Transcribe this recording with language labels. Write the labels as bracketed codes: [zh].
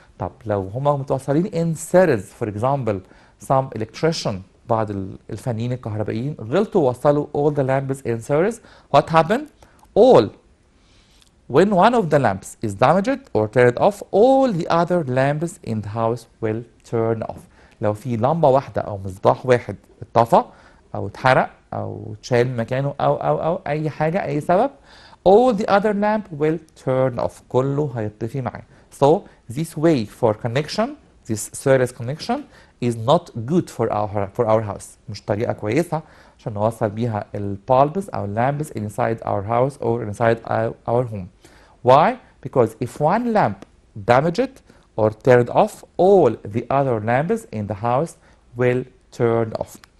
[en] طب لو هما متوصلين in series for example some electrician بعض الفنيين الكهربائيين غلطوا ووصلوا all the lamps in series. What happened? All when one of the lamps is damaged or turned off all the other lamps in the house will turn off. [ar] لو في لمبة واحدة أو مصباح واحد اتطفى أو اتحرق أو اتشال مكانه أو أي حاجة أي سبب all the other lamp will turn off. كله هيطفي معاه. [en] So this way for connection, this series connection is not good for our house. مش طريقة كويسة عشان نوصل بيها bulbs أو lamps inside our house or inside our home. Why? Because if one lamp damaged or turned off, all the other lamps in the house will turn off.